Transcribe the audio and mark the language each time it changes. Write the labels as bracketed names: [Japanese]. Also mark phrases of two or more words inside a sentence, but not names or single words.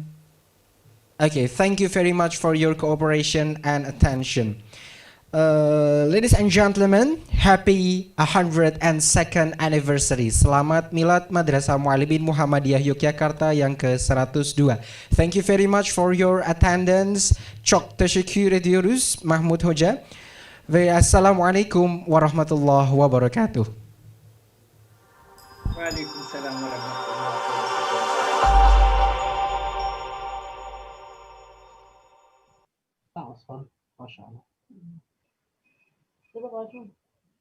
[English] Okay, thank you very much for your cooperation and attention. Ladies and gentlemen, happy 102nd anniversary. [Indonesian] Selamat Milad Madrasah Muallimin Muhammadiyah Yogyakarta yang ke-102. [English] Thank you very much for your attendance. [Turkish] Çok teşekkür ediyoruz Mahmud Hoca. [Arabic] Ve السلام عليكم ورحمة الله وبركاته. وعليكم السلام ورحمة الله وبركاته. [English] That was fun. MashaAllah.